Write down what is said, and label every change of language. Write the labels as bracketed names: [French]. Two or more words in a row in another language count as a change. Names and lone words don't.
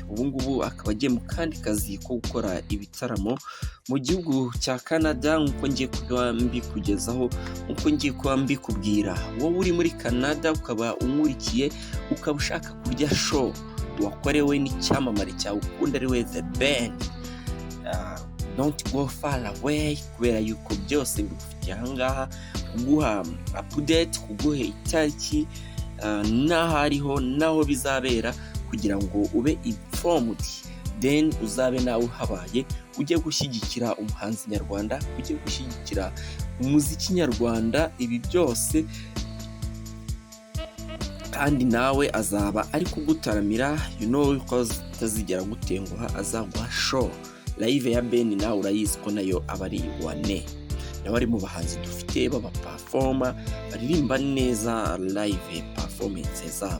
[Kinyarwanda] Ubu ngubu akaba agiye mu kandi kazi ko gukora ibitaramo mu gihugu cya Canada, nk'uko ngiye kuba mbikugezaho, nk'uko ngiye kuba mbikubwira. Wowe uri muri Canada ukaba unkurikiye, ukaba ushaka kurya show wakorewe n'icyamamare cyawe ukunda, ari we The Ben, [English] don't go far away, [Kinyarwanda] kubera yuko byose mbifitiye ahangaha, kuguha update, kuguha itariki n'aho ariho n'aho bizabera, kugira ngo ube informed, then uzabe nawe uhabaye, ujye gushyigikira umuhanzi nyarwanda, ujye gushyigikira umuziki nyarwanda. Ibi byose kandi nawe azaba ari kugutaramira, ko atazigera gutenguha, azaguha show live ya Ben nawe urayizi ko nayo aba ari wane, nawe ari mu bahanzi dufite baba performer baririmba neza [English] live performance [Kinyarwanda] zabo.